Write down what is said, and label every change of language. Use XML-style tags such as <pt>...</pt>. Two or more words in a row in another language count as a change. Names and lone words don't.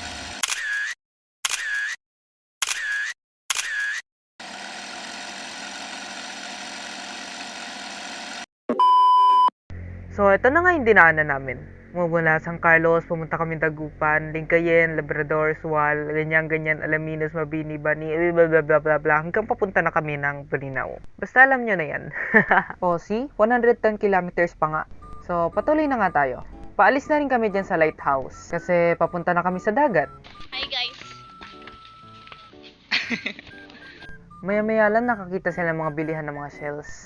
<tl>So, ito na nga yung dinaanan namin. Mula San Carlos, pumunta kami Dagupan, Lingayen, Labrador, Sual, ganyan, Alaminos, Mabini, Bani, blah blah blah blah blah, hanggang papunta na kami ng Bolinao. Basta alam nyo na yan. O, see? 110 kilometers pa nga. So, patuloy na nga tayo. Paalis na rin kami dyan sa lighthouse kasi papunta na kami sa dagat.</tl> <en>Hi guys!</en> <tl>Maya-maya lang nakakita sila mga bilihan ng mga shells.</tl>